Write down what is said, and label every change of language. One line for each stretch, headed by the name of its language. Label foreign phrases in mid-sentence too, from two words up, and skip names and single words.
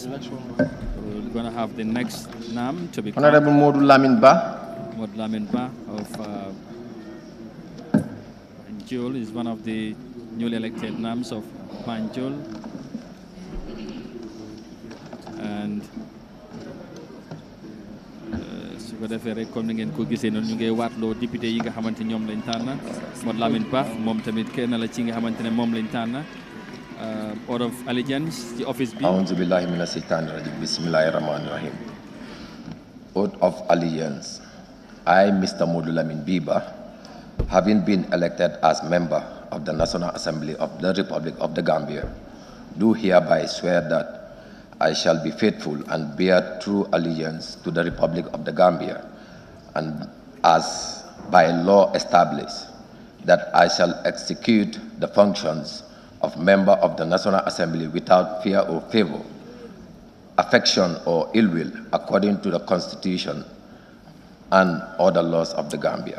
English: We're going to have the next NAM to be Honorable Modu Lamin Ba. Modu Lamin Ba of Banjul is one of the newly elected NAMs of Banjul.
Wolof: And su ko defee rek comme ni ngeen ko gisee noonu ñu ngi waatloo député yi nga xamante ñoom lañ tànn Modu Lamin Ba moom tamit kenn la ci nga xamante ne moom lañ tànn
English: Oath of Allegiance
Wolof: ci office bi.
Arabic: أعوذ بالله من الشيطان الرجيم بسم الله الرحمن الرحيم.
English: Oath of Allegiance. I, Mr. Modu Lamin Biba, having been elected as member of the National Assembly of the Republic of the Gambia, do hereby swear that I shall be faithful and bear true allegiance to the Republic of the Gambia, and as by law established, that I shall execute the functions of member of the National Assembly without fear or favor, affection or ill will, according to the Constitution and other laws of the Gambia.